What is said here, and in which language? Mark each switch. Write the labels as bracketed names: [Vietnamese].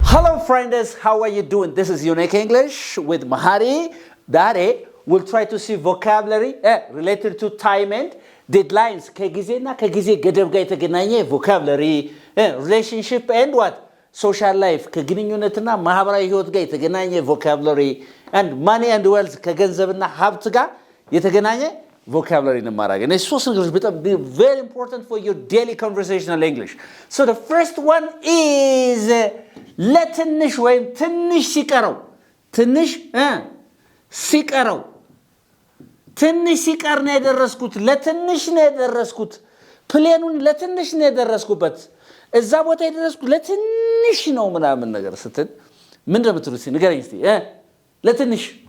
[English] Hello friends, how are you doing? This is Unique English with Mahari. Today we'll try to see vocabulary related to time and deadlines. [Amharic] ከጊዜና ከጊዜ ገደብ ጋር የተገናኘ vocabulary, [English] relationship and what? Social life [Amharic] ከግንኙነትና ማህበራዊ ህይወት ጋር የተገናኘ vocabulary [English] and money and wealth [Amharic] ከገንዘብና ሀብት ጋር የተገናኘ vocabulary እንማራለን። እነዚህ ሶስት ነገሮች በጣም [English] very important for your daily conversational English. So the first one is [Amharic] ለትንሽ ወይም ትንሽ ሲቀረው ትንሽ ሲቀረው ትንሽ ሲቀር ነው የደረስኩት ለትንሽ ነው የደረስኩት ፕሌኑን ለትንሽ ነው የደረስኩበት እዛ ቦታ የደረስኩት ለትንሽ ነው ምናምን ነገር ስትል ምን እንደምትሉት ንገረኝ እስቲ ለትንሽ